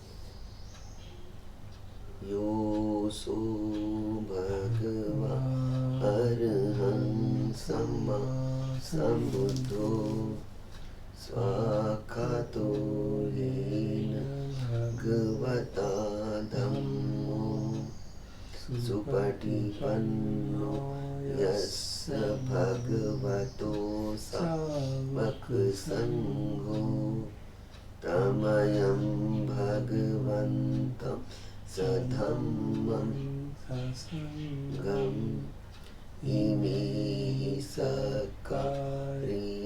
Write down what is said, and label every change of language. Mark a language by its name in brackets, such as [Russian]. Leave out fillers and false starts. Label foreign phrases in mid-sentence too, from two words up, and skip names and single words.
[Pali] यो सो भगवा अरहं सम्मा सम्बुद्धो स्वाखातो येन भगवता धम्मो सुपटिपन्नो यस्य भगवतो सावक संघो तमयं भगवन्तं सधम्मं ससंगम् इमे सकारे